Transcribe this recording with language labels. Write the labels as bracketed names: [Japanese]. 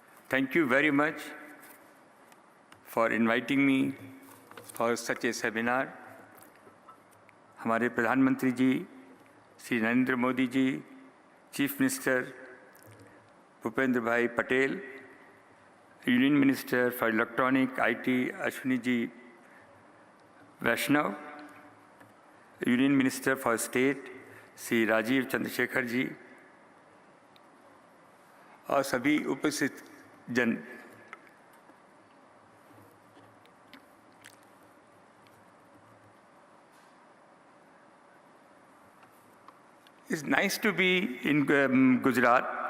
[English] Thank you very much for inviting me for such a seminar. [Hindi] हमारे प्रधानमंत्री जी Shri Narendra Modi ji, chief minister Bhupendra भाई Patel, union minister for electronic IT Ashwini ji Vaishnav, union minister for state Shri Rajiv Chandrashekhar ji, और सभी उपस्थित जन, [English] it's nice to be in Gujarat.